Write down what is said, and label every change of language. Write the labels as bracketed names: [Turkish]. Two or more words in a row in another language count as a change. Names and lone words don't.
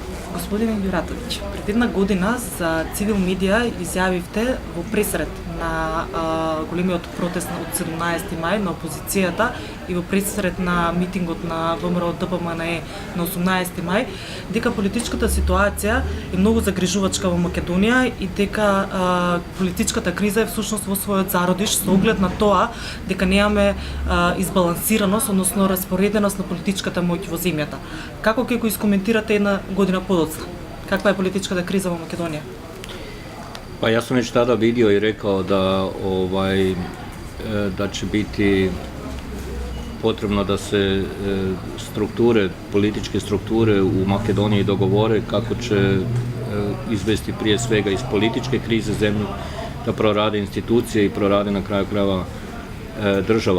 [Macedonian] Господине Јуратовиќ, пред една година за Цивил медија изјавивте во пресред на големиот протест од 17 мај на опозицијата и во пресред на митингот на ВМРО ДПМНЕ на 18 мај дека политичката ситуација е многу загрижувачка во Македонија и дека политичката криза е всушност во својот зародиш со оглед на тоа дека немаме избалансираност, односно распореденост на политичката моќ во земјата. Како ќе го искоментирате една година подоцна? Каква е политичката криза во Македонија? [Croatian] Pa ja sam već tada vidio i rekao da će biti potrebno da se političke strukture u Makedoniji dogovore kako će izvesti prije svega iz političke krize zemlju, da prorade institucije i prorade na kraju krajeva država.